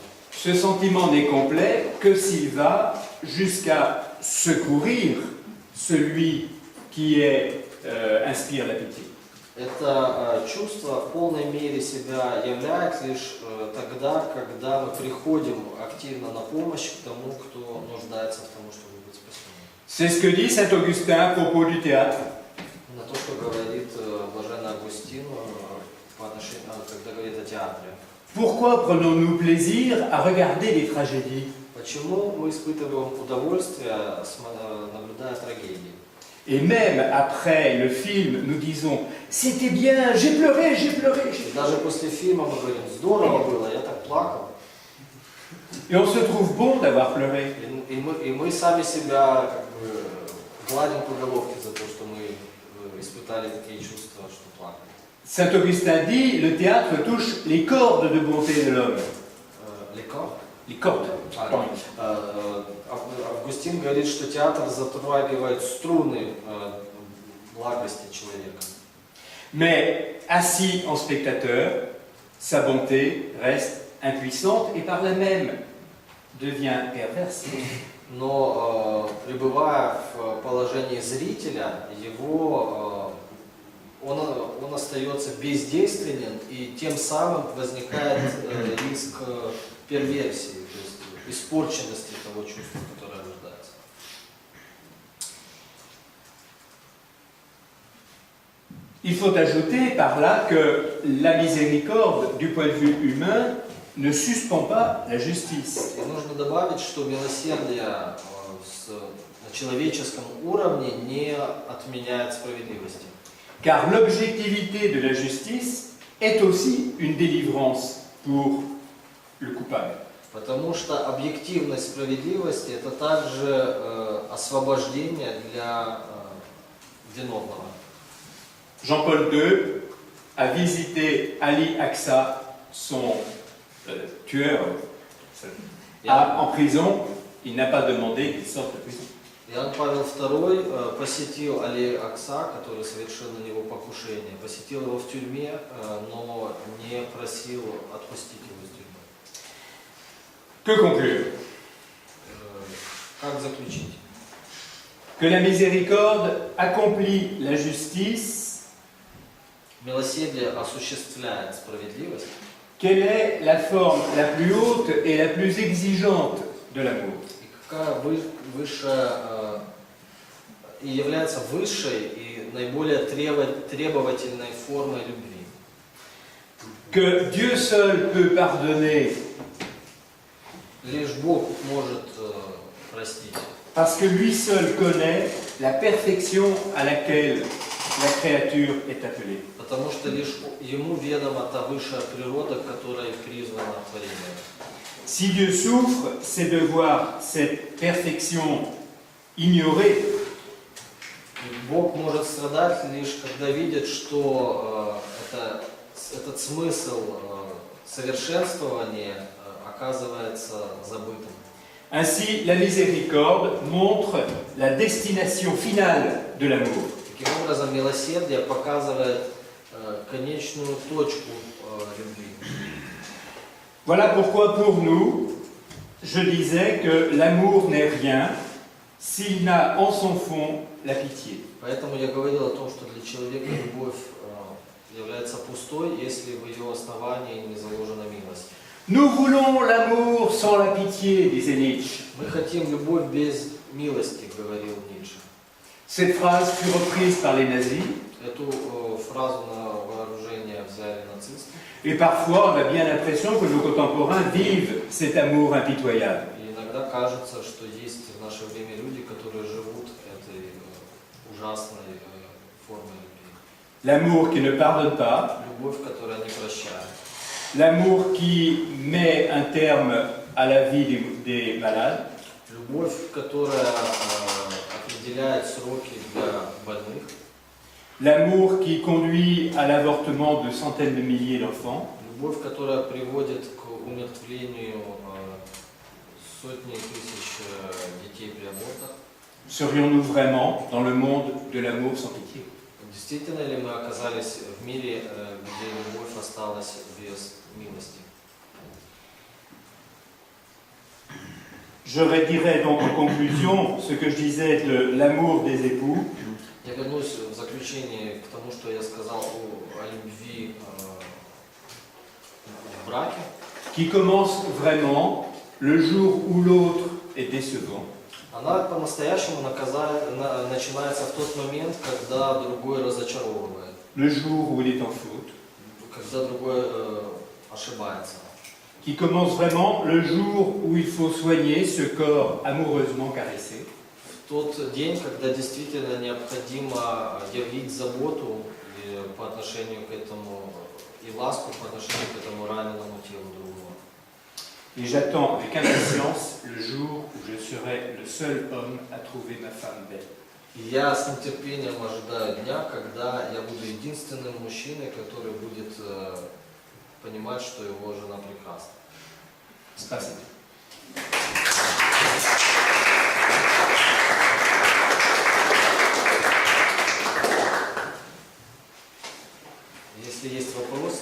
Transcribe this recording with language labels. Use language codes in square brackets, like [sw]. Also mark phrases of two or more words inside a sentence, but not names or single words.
[fr] ce sentiment n'est complet que s'il va jusqu'à secourir celui qui inspire la pitié. [ru] Это чувство в полной мере себя являет лишь тогда, когда мы приходим активно на помощь к тому, кто нуждается в том, чтобы быть спасенным. [fr] C'est ce que dit saint Augustin à propos du théâtre. [ru] На то, что говорит блаженный Августин, когда говорит о театре. [fr] Pourquoi prenons-nous plaisir à regarder les tragédies? [ru] Почему мы испытываем удовольствие, наблюдая трагедии? [fr] Et même après le film, nous disons « C'était bien, j'ai pleuré, j'ai pleuré. » [ru] И даже после фильма мы говорим, здорово было, я так плакал. [fr] Et on se trouve bon d'avoir pleuré. [ru] И мы сами себя как бы гладим по головке за то, что мы испытали такие чувства, что плакали. [fr] Saint Augustin dit, le théâtre touche les cordes de bonté de l'homme. Les cordes? Les cordes. Pardon. [ru] Августин говорит, что театр затрагивает струны благости человека. [fr] Mais assis en spectateur, sa bonté reste impuissante et par là même devient perverse. [ru] Но пребывая в положении зрителя, он остается бездейственен, и тем самым возникает риск перверсии, то есть испорченности того чувства, которое рождается. [fr] Il faut ajouter par là que la miséricorde, du point de vue humain, ne suspend pas la justice. [ru] И нужно добавить, что милосердие на человеческом уровне не отменяет справедливости. [fr] Car l'objectivité de la justice est aussi une délivrance pour le coupable. [ru] Потому что объективность справедливости – это также освобождение для виновного. [fr] Jean-Paul II a visité Ali Aqsa, son tueur, en prison. Il n'a pas demandé qu'il sorte de prison. [ru] Иоанн Павел II посетил Али Акса, который совершил на него покушение, посетил его в тюрьме, но не просил отпустить его из тюрьмы. [fr] Que conclure? [ru] Как заключить? [fr] Que la miséricorde accomplit la justice. [ru] Милосердие осуществляет справедливость. [fr] Quelle est la forme la plus haute et la plus exigeante de l'amour? [ru] И какая высшая и является высшей и наиболее требовательной формой любви. [fr] Que Dieu seul peut pardonner. [ru] Лишь Бог может простить. [fr] Parce que lui seul connaît la perfection à laquelle la créature est appelée. [ru] Потому что лишь ему ведома та высшая природа, которой призвано творение. [fr] Si Dieu souffre, c'est de voir cette perfection ignorée. [ru] Бог может страдать лишь когда видит, что этот смысл совершенствования оказывается забытым. [fr] Ainsi, la miséricorde montre la destination finale de l'amour. [ru] Таким образом, милосердие показывает конечную точку любви. [fr] Voilà pourquoi pour nous, je disais que l'amour n'est rien s'il n'a en son fond la pitié. [ru] Поэтому я говорил о том, что для человека любовь является пустой, если в ее основании не заложена милость. [fr] Nous voulons l'amour sans la pitié, disait Nietzsche. [ru] Мы хотим любовь без милости, говорил Ницше. [fr] Cette phrase fut reprise par les nazis. [ru] Эту фразу на вооружение взяли нацисты. [fr] Et parfois, on a bien l'impression que nos contemporains vivent cet amour impitoyable. [ru] И иногда кажется, что есть в наше время люди, которые живут этой ужасной формой любви. [fr] L'amour qui ne pardonne pas. [ru] Любовь, которая не прощает. [fr] L'amour qui met un terme à la vie des malades. [ru] Любовь, которая определяет сроки для больных. [fr] L'amour qui conduit à l'avortement de centaines de milliers d'enfants. [ru] Любовь, которая приводит к умертвлению сотни тысяч детей при абортах. [fr] Serions-nous vraiment dans le monde de l'amour sans pitié? [ru] Действительно ли мы оказались в мире, где любовь осталась без милости? [fr] Je redirai donc en conclusion ce que je disais de l'amour des époux. [ru] Я вернусь в заключение к тому, что я сказал о любви в браке. [fr] Qui commence vraiment le jour où l'autre est décevant. [ru] Она по-настоящему начинается в тот момент, когда другой разочаровывает. [fr] Le jour où il est en faute. [ru] Когда другой ошибается. [fr] Qui commence vraiment le jour où il faut soigner ce corps amoureusement caressé. [ru] В тот день, когда действительно необходимо явить заботу по отношению к этому и ласку по отношению к этому раненому телу другого. [fr] Et j'attends avec impatience le jour où je serai le seul homme à trouver ma femme belle. [ru] И я с нетерпением ожидаю дня, когда я буду единственным мужчиной, который будет понимать, что его жена прекрасна. Спасибо. Если есть вопросы.